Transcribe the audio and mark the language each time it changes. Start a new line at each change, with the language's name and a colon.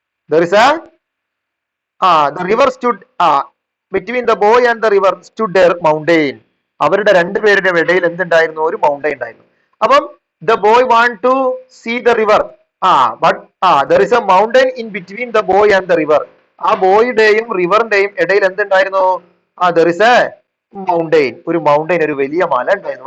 English: There is the river stood between the boy and the river stood a mountain.
Malayalam: അവരുടെ രണ്ടുപേരുടെ ഇടയിൽ എന്തുണ്ടായിരുന്നു? ഒരു mountain ഉണ്ടായിരുന്നു.
English: അപ്പം the boy want to see the river, but there is a mountain in between the boy and the river.
Malayalam: ആ ബോയുടെയും റിവറിന്റെയും ഇടയിൽ എന്തുണ്ടായിരുന്നു?
English: there is a mountain,
Malayalam: ഒരു mountain, ഒരു വലിയ മല ഉണ്ടായിരുന്നു.